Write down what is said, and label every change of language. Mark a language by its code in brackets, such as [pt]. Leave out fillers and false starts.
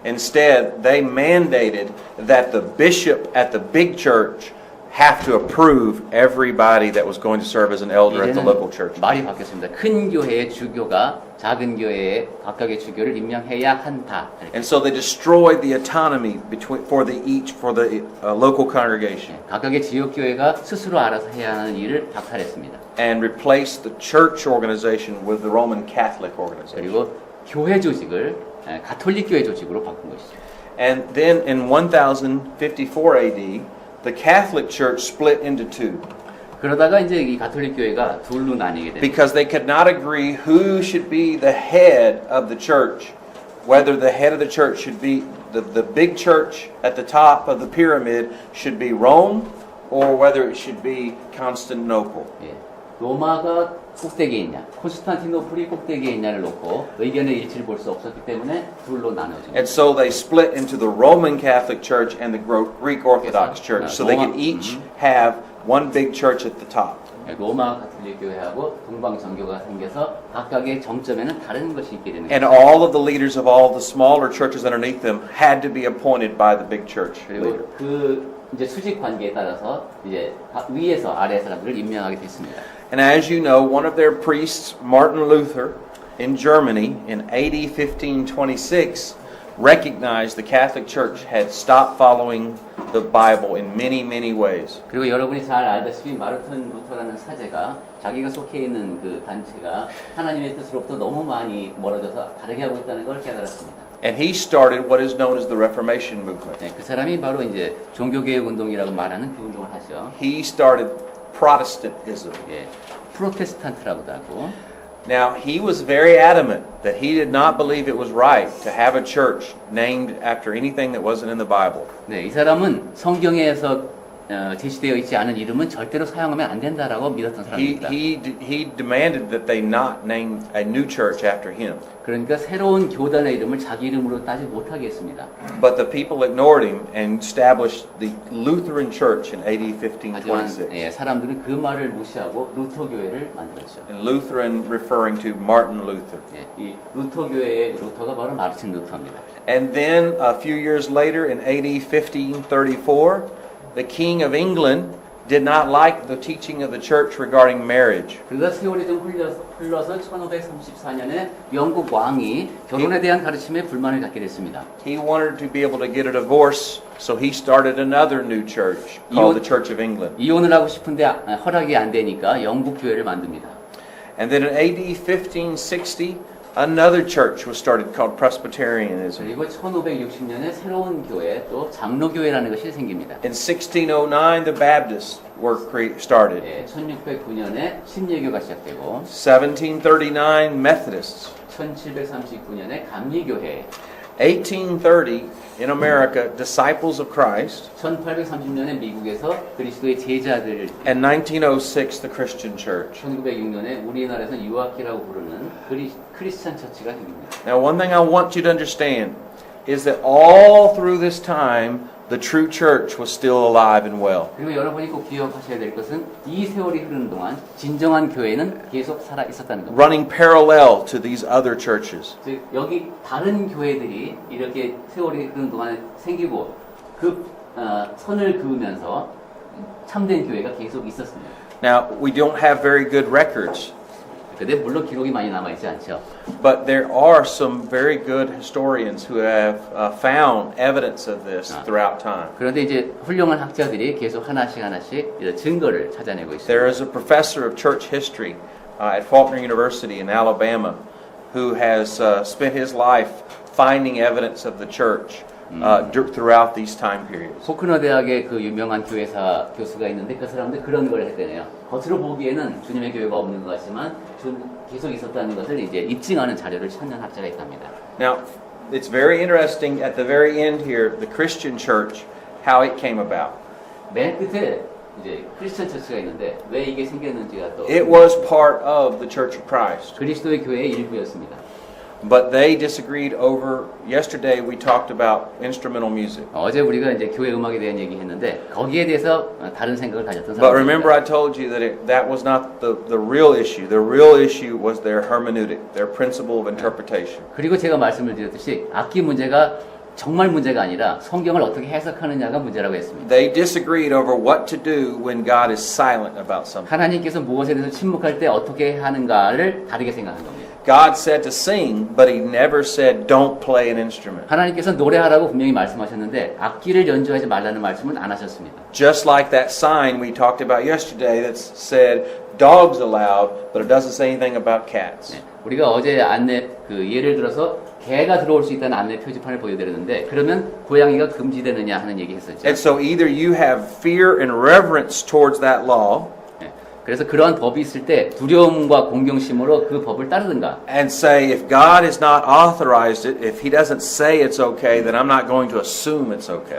[en] Instead, they mandated that the bishop at the big church have to approve everybody that was going to serve as an elder at the local church. [ko] 말이 바뀌었습니다. 큰 교회의 주교가 작은 교회의 각각의 주교를 임명해야 한다. [en] And so they destroyed the autonomy for the local congregation. [ko] 각각의 지역 교회가 스스로 알아서 해야 하는 일을 박탈했습니다. [en] And replaced the church organization with the Roman Catholic organization. [ko] 그리고 교회 조직을 가톨릭 교회 조직으로 바꾼 것이죠. [en] And then in 1054 AD, the Catholic Church split into two. [ko] 그러다가 이제 이 가톨릭 교회가 둘로 나뉘게 됩니다. [en] Because they could not agree who should be the head of the church, whether the head of the church should be the big church at the top of the pyramid should be Rome, or whether it should be Constantinople. [ko] 예, 로마가 꼭대기에 있냐, 콘스탄티노플이 꼭대기에 있냐를 놓고 의견의 일치를 볼 수 없었기 때문에 둘로 나눠집니다. [en] And so they split into the Roman Catholic Church and the Greek Orthodox Church, so they could each have one big church at the top. [ko] 로마 가톨릭 교회하고 동방 정교가 생겨서 각각의 정점에는 다른 것이 있게 되는 [en] And [ko] 거죠. [en] all of the leaders of all the smaller churches underneath them had to be appointed by the big church leader. [ko] 그리고 그 이제 수직 관계에 따라서 이제 위에서 아래 사람들을 임명하게 됐습니다. [en] And as you know, one of their priests, Martin Luther, in Germany in AD 1526, recognized the Catholic Church had stopped following the Bible in many, many ways. [ko] 그리고 여러분이 잘 알다시피 마르틴 루터라는 사제가 자기가 속해 있는 그 단체가 하나님의 뜻으로부터 너무 많이 멀어져서 다르게 하고 있다는 걸 깨달았습니다. [en] And he started what is known as the Reformation movement. [ko] 네, 그 사람이 바로 이제 종교개혁 운동이라고 말하는 그 운동을 하죠. [en] He started Protestantism. [ko] 예, 프로테스탄트라고도 하고. [en] Now, he was very adamant that he did not believe it was right to have a church named after anything that wasn't in the Bible. [ko] 네, 이 사람은 성경에서 제시되어 있지 않은 이름은 절대로 사용하면 안 된다라고 믿었던 사람입니다. [en] He demanded that they not name a new church after him. [ko] 그러니까 새로운 교단의 이름을 자기 이름으로 따지 못하게 했습니다. [en] But the people ignored him and established the Lutheran Church in AD [ko] 하지만 [en] 1526. [ko] 예, 사람들은 그 말을 무시하고 루터 교회를 만들었죠. [en] And Lutheran referring to Martin Luther. [ko] 예, 이 루터 교회의 루터가 바로 마르틴 루터입니다. [en] And then a few years later in AD 1534, the King of England did not like the teaching of the church regarding marriage. [ko] 그러다 세월이 좀 흘러서 1534년에 영국 왕이 결혼에 대한 가르침에 불만을 갖게 됐습니다. [en] He wanted to be able to get a divorce, so he started another new church called the Church of England. [ko] 이혼을 하고 싶은데 허락이 안 되니까 영국 교회를 만듭니다. [en] And then in AD 1560, another church was started called Presbyterianism. [ko] 그리고 1560년에 새로운 교회 또 장로교회라는 것이 생깁니다. [en] In 1609, the Baptists were started. [ko] 예, 1609년에 침례교가 시작되고 [en] 1739, Methodists. [ko] 1739년에 감리교회, [en] 1830, in America, Disciples of Christ. [ko] 1830년에 미국에서 그리스도의 제자들, [en] And 1906, the Christian Church. [ko] 1906년에 우리나라에서 유아키라고 부르는 크리스찬 처치가 생깁니다. [en] Now, one thing I want you to understand is that all through this time, the true church was still alive and well. [ko] 그리고 여러분이 꼭 기억하셔야 될 것은 이 세월이 흐르는 동안 진정한 교회는 계속 살아 있었다는 겁니다. [en] Running parallel to these other churches. [ko] 즉 여기 다른 교회들이 이렇게 세월이 흐르는 동안에 생기고 그 선을 그으면서 참된 교회가 계속 있었습니다. [en] Now, we don't have very good records, [ko] 근데 물론 기록이 많이 남아 있지 않죠. [en] but there are some very good historians who have found evidence of this throughout time. [ko] 그런데 이제 훌륭한 학자들이 계속 하나씩 이런 증거를 찾아내고 있습니다. [en] There is a professor of church history at Faulkner University in Alabama who has spent his life finding evidence of the church throughout these time periods. [ko] 포크너 대학의 그 유명한 교회사 교수가 있는데 그 사람들 그런 걸 했대네요. 겉으로 보기에는 주님의 교회가 없는 것 같지만 계속 있었다는 것을 이제 입증하는 자료를 찾는 학자가 있답니다. [en] Now, it's very interesting at the very end here, the Christian church, how it came about. [ko] 맨 끝에 이제 크리스천 처치가 있는데 왜 이게 생겼는지가 또 [en] It was part of the Church of Christ. [ko] 그리스도의 교회의 일부였습니다. [en] But they disagreed over, yesterday we talked about instrumental music. [ko] 어제 우리가 이제 교회 음악에 대한 얘기했는데 거기에 대해서 다른 생각을 가졌던 [en] But [ko] 사람입니다. [en] remember I told you that that was not the real issue. The real issue was their hermeneutic, their principle of interpretation. [ko] 그리고 제가 말씀을 드렸듯이 악기 문제가 정말 문제가 아니라 성경을 어떻게 해석하느냐가 문제라고 했습니다. [en] They disagreed over what to do when God is silent about something. [ko] 하나님께서 무엇에 대해서 침묵할 때 어떻게 하는가를 다르게 생각한 겁니다. [en] God said to sing, but he never said don't play an instrument. [ko] 하나님께서 노래하라고 분명히 말씀하셨는데 악기를 연주하지 말라는 말씀은 안 하셨습니다. [en] Just like that sign we talked about yesterday that said dogs allowed, but it doesn't say anything about cats. [ko] 네, 우리가 어제 안내 예를 들어서 개가 들어올 수 있다는 안내 표지판을 보여드렸는데 그러면 고양이가 금지되느냐 하는 얘기 했었죠. [en] And so either you have fear and reverence towards that law, [ko] 네, 그래서 그러한 법이 있을 때 두려움과 공경심으로 그 법을 따르든가 [en] and say if God has not authorized it, if he doesn't say it's okay, then I'm not going to assume it's okay.